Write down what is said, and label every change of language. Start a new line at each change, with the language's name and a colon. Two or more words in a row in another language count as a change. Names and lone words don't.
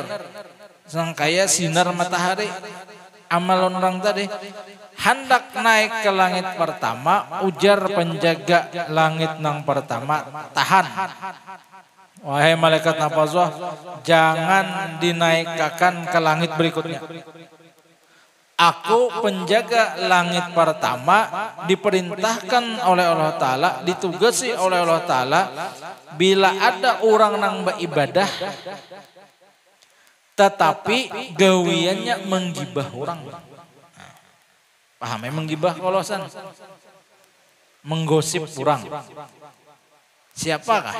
Indonesian: Sangkaya sinar matahari. Amal orang tadi hendak naik ke langit pertama, ujar penjaga langit nang pertama, tahan. Wahai malaikat hafazah, jangan dinaikkan ke langit berikutnya. Aku penjaga langit pertama diperintahkan oleh Allah Ta'ala, ditugasi oleh Allah Ta'ala bila ada orang nang beribadah tetapi gawiannya menggibah orang. Paham ya menggibah kolosan? Menggosip orang. Siapakah?